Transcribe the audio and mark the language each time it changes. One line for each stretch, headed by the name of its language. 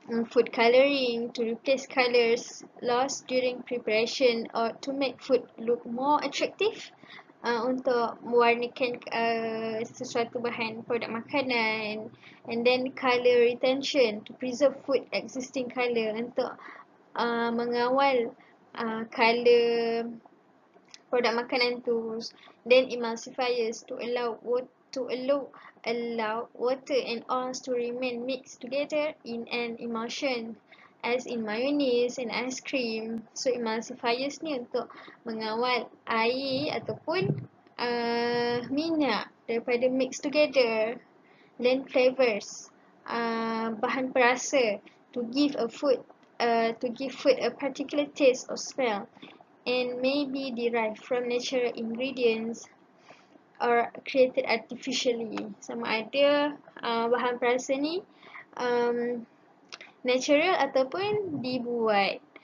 English: food coloring to replace colors lost during preparation or to make food look more attractive,
Malay: untuk mewarnakan sesuatu bahan produk makanan,
English: and then color retention to preserve food existing color
Malay: untuk mengawal color produk makanan tu.
English: Then emulsifiers to allow water and oils to remain mixed together in an emulsion, as in mayonnaise and ice cream.
Malay: So emulsifiers ni untuk mengawal air ataupun minyak daripada
English: mix together. Then flavors,
Malay: bahan perasa
English: to give food a particular taste or smell, and may be derived from natural ingredients or created artificially.
Malay: Sama ada bahan perasa ni natural ataupun dibuat.